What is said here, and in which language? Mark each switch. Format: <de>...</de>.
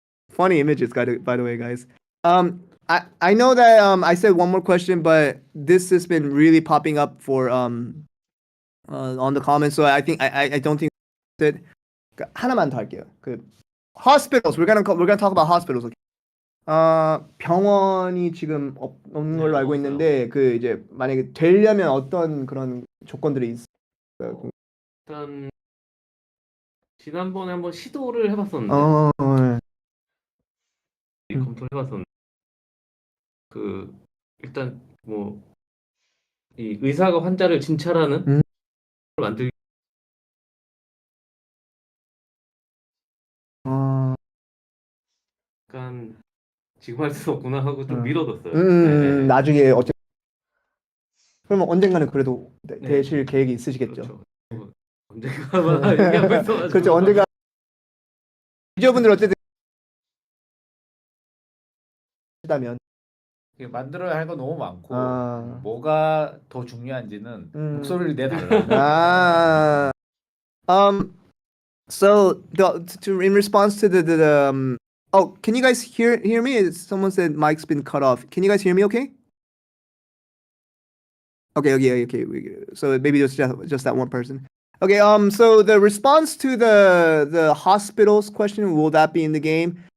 <en>Funny images, by the way, guys. I know that I said one more question, but this has been really popping up for on the comments, so I think I don't think that</en> <ko>하나만 더 할게요.</ko> <en>Hospitals. We're gonna talk about hospitals. Okay?</en> <ko>병원이 지금 없는 걸로 알고 있는데 이제 만약에 되려면 어떤 그런 조건들이 있어요? 일단 지난번에 한번 시도를 해봤었는데 검토를 해봤었는데 그 일단 뭐 이 의사가 환자를 진찰하는 걸 만들기 약간 지금 할 수 없구나 하고 좀 미뤄뒀어요. 네. 나중에 그러면 언젠가는 그래도 네. 되실 계획이 있으시겠죠? 그렇죠. 언젠가 얘기하고 있어가지고. 그렇죠. 언젠가 유저분들 어쨌든 다면 만들어야 할 거 너무 많고 아. 뭐가 더 중요한지는 목소리를 내달라.</ko> <en>So in response to the oh, can you guys hear me? Someone said mic's been cut off. Can you guys hear me? Okay. Okay. So maybe just that one person. Okay. So the response to the hospitals question, will that be in the game?</en>